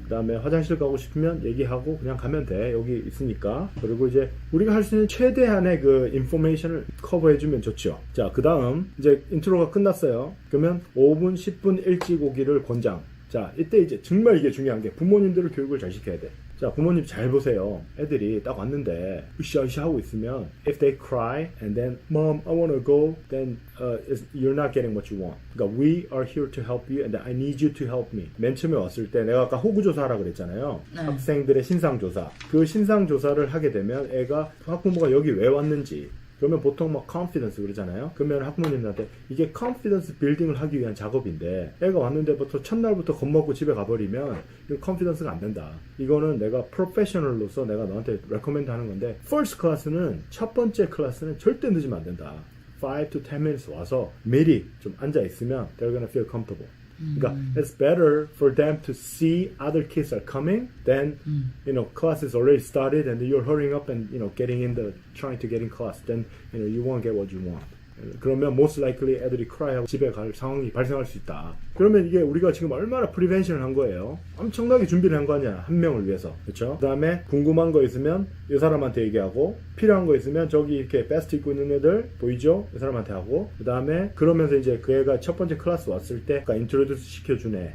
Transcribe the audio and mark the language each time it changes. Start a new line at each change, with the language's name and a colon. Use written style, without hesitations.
Korean: 그 다음에 화장실 가고 싶으면 얘기하고 그냥 가면 돼. 여기 있으니까. 그리고 이제 우리가 할 수 있는 최대한의 그 인포메이션을 커버해주면 좋죠. 자, 그 다음 이제 인트로가 끝났어요. 그러면 5분, 10분 일찍 오기를 권장. 자, 이때 이제 정말 이게 중요한 게 부모님들을 교육을 잘 시켜야 돼. 자, 부모님 잘 보세요. 애들이 딱 왔는데 으쌰으쌰 하고 있으면
English: if they cry and then mom I want to go then you're not getting what you want.
Korean: 그러니까
English: we are here to help you and I need you to help me.
Korean: 맨 처음에 왔을 때 내가 아까 호구조사하라 그랬잖아요. 네. 학생들의 신상조사. 그 신상조사를 하게 되면 애가 학부모가 여기 왜 왔는지 그러면 보통 막 confidence 그러잖아요. 그러면 학부모님들한테 이게 confidence 빌딩을 하기 위한 작업인데 애가 왔는데부터 첫날부터 겁먹고 집에 가버리면 이거 confidence가 안 된다. 이거는 내가 프로페셔널로서 내가 너한테 recommend 하는 건데 first class는 첫 번째 클래스는 절대 늦으면 안 된다.
English: 5 to 10 minutes
Korean: 와서 미리 좀 앉아 있으면
English: they're gonna feel comfortable.
Korean: 그러니까
English: it's better for them to see other kids are coming than class is already started and you're hurrying up and trying to get in class. Then you won't get what you want.
Korean: 그러면 most likely 애들이 cry하고 집에 갈 상황이 발생할 수 있다. 그러면 이게 우리가 지금 얼마나 프리벤션을 한 거예요. 엄청나게 준비를 한 거 아니야. 한 명을 위해서. 그렇죠? 그 다음에 궁금한 거 있으면 이 사람한테 얘기하고 필요한 거 있으면 저기 이렇게 베스트 입고 있는 애들 보이죠? 이 사람한테 하고 그 다음에 그러면서 이제 그 애가 첫 번째 클래스 왔을 때 인트로듀스 시켜주네.